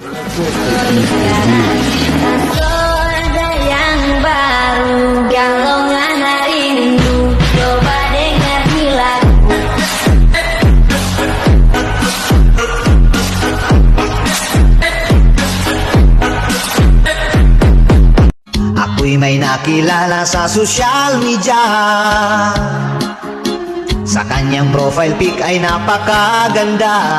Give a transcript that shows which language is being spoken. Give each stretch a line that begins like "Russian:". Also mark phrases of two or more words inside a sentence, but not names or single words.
Indonesian: Ada yang baru, kalau nggak rindu, coba dengar di lagu.
Filipino: Ako'y may nakilala sa
English: social media.
Filipino: Sa kanyang profile pic ay napakaganda.